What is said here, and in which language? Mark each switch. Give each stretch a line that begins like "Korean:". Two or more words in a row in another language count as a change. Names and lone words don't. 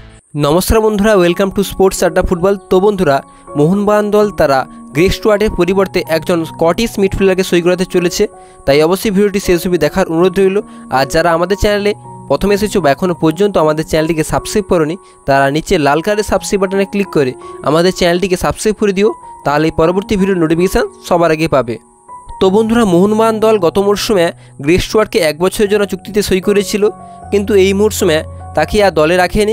Bangla: নমস্কার বন্ধুরা
English: welcome to
Bangla: स्पोर्ट्स आड्डा फुटबल। তো বন্ধুরা মোহনবাগান দল তারা গ্রেগ স্টুয়ার্টের পরিবর্তে একজন স্কটিশ মিডফিল্ডারকে সই করাতে চলেছে। তাই অবশ্য ভিডিওটি শেষ অব্দি দেখার অনুরোধ রইল। আর যারা আমাদের চ্যানেলে প্রথম এসেছো বা এখনো পর্যন্ত আমাদের চ্যানেলটিকে সাবস্ক্রাইব করোনি তারা নিচে লাল কালারের সাবস্ক্রাইব বাটনে ক্লিক করে আমাদের চ্যানেলটিকে সাবস্ক্রাইব করে দিও, তাহলে পরবর্তী ভিডিওর নোটিফিকেশন সবার আগে পাবে। তো বন্ধুরা মোহনবাগান দল গত মরশুমে গ্রেগ স্টুয়ার্টকে 1 বছরের জন্য চুক্তিতে সই করেছিল, কিন্তু এই মরশুমে তাকে আর দলে রাখেনি।